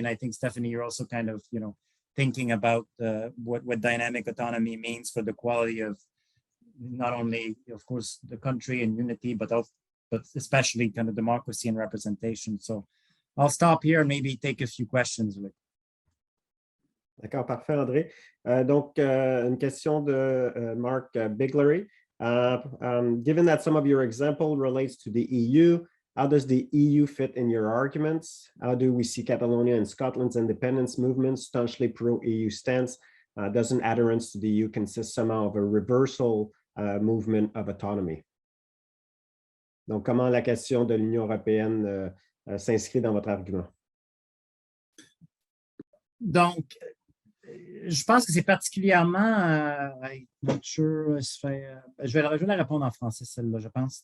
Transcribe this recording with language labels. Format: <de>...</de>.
<en>And I think, Stephanie, you're also kind of thinking about what dynamic autonomy means for the quality of not only, of course, the country and unity, but especially kind of democracy and representation. So I'll stop here and maybe take a few questions.</en> <fr>D'accord, parfait, André. Donc, une question de Mark Biglery.</fr> <en>Given that some of your example relates to the EU, how does the EU fit in your arguments? How do we see Catalonia and Scotland's independence movement, staunchly pro-EU stance? Doesn't adherence to the EU consist somehow of a reversal movement of autonomy?</en> <fr>Donc, comment la question de l'Union européenne s'inscrit dans votre argument? Donc, je pense que c'est particulièrement, je vais la répondre en français, celle-là, je pense.</fr>